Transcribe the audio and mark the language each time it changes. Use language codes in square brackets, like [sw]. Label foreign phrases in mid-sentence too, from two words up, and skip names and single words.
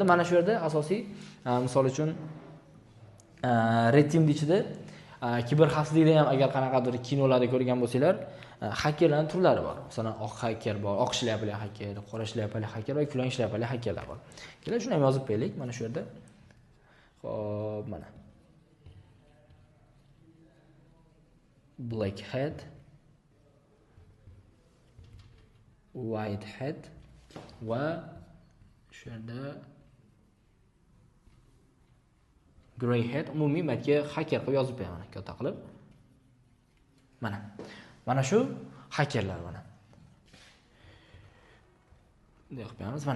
[uz] Mana shu yerda asosiy, misol uchun Red Teamning ichida kiberxavfsizlikda ham agar qanaqadir kinolarda ko'rgan bo'lsanglar, hakkerlarning turlari bor. Masalan, oq hacker bor, oq shlyapali hacker, qora shlyapali hacker va kulrang shlyapali hakkerlar bor. Keling, shuni ham yozib qo'yaylik mana shu yerda. Xo'p, mana. [en] Black hat, white hat [uz] va shu yerda [en] gray hat. [uz] Umumiy matga hacker qilib yozib qo'yaman katta qilib. Mana shu hakkerlar mana. Bunday qilib qo'yamiz mana.